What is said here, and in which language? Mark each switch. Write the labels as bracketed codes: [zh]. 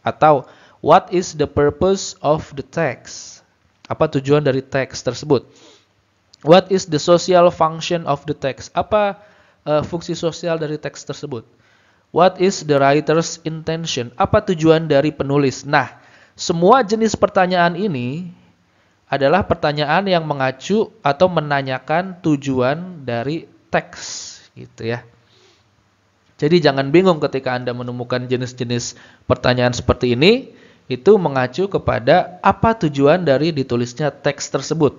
[id] Atau [en] what is the purpose of the text? [id] Apa tujuan dari teks tersebut? [en] What is the social function of the text? [id] Apa fungsi sosial dari teks tersebut? [en] What is the writer's intention? [id] Apa tujuan dari penulis? Nah, semua jenis pertanyaan ini adalah pertanyaan yang mengacu atau menanyakan tujuan dari teks, gitu ya. Jadi jangan bingung ketika Anda menemukan jenis-jenis pertanyaan seperti ini, itu mengacu kepada apa tujuan dari ditulisnya teks tersebut.